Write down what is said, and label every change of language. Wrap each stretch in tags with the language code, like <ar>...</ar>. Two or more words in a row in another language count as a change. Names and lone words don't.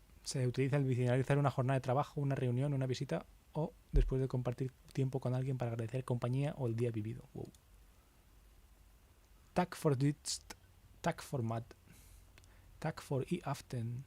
<es>Se utiliza al finalizar una jornada de trabajo, una reunión, una visita o después de compartir tiempo con alguien para agradecer compañía o el día vivido. Wow.</es> <sv>Tack for dit, tack for mat, tack for i aften.</sv>